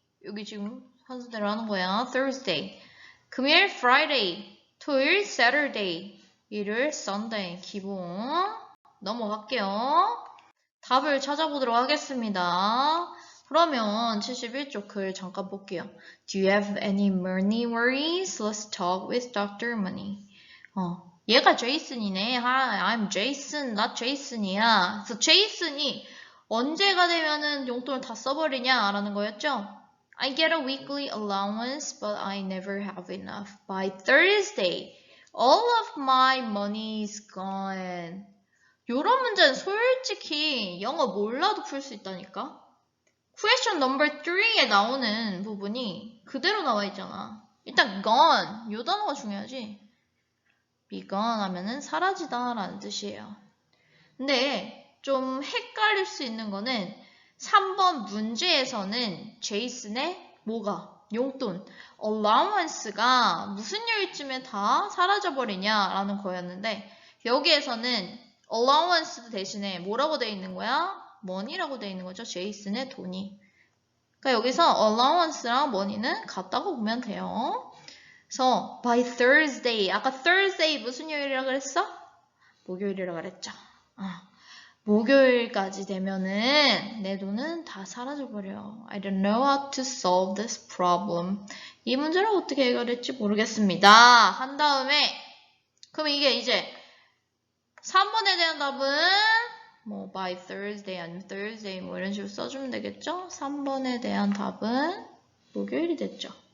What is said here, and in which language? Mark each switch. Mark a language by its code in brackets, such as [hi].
[ko] 여기 지금 순서대로 하는 거야. Thursday. 금요일 Friday, 토요일 Saturday, 일요일 Sunday. 기본 넘어갈게요. 답을 찾아보도록 하겠습니다. 그러면 71쪽 글 잠깐 볼게요. [en] Do you have any money worries? Let's talk with Dr. Money. [ko] 얘가 제이슨이네. [en] Hi, I'm Jason, not Jason이야. [ko] 그래서 제이슨이 언제가 되면은 용돈을 다 써버리냐 라는 거였죠. [en] I get a weekly allowance, but I never have enough. By Thursday, all of my money is gone. [ko] 요런 문제는 솔직히 영어 몰라도 풀 수 있다니까? [en] Question number 3 [ko] 에 나오는 부분이 그대로 나와 있잖아. 일단 gone, 요 단어가 중요하지. be gone 하면은 사라지다 라는 뜻이에요. 근데 좀 헷갈릴 수 있는 거는 3번 문제에서는 제이슨의 뭐가? 용돈, allowance가 무슨 요일쯤에 다 사라져버리냐 라는 거였는데 여기에서는 allowance 대신에 뭐라고 돼 있는 거야? money라고 돼 있는 거죠. 제이슨의 돈이. 그러니까 여기서 allowance랑 money는 같다고 보면 돼요. 그래서 [en] by Thursday, [ko] 아까 Thursday 무슨 요일이라 그랬어? 목요일이라 그랬죠. 목요일까지 되면은 내 돈은 다 사라져버려. [en] I don't know how to solve this problem. [ko] 이 문제를 어떻게 해결할지 모르겠습니다. 한 다음에 그럼 이게 이제 3번에 대한 답은 뭐 [en] by Thursday [ko] 아니면 Thursday 뭐 이런 식으로 써주면 되겠죠? 3번에 대한 답은 목요일이 됐죠.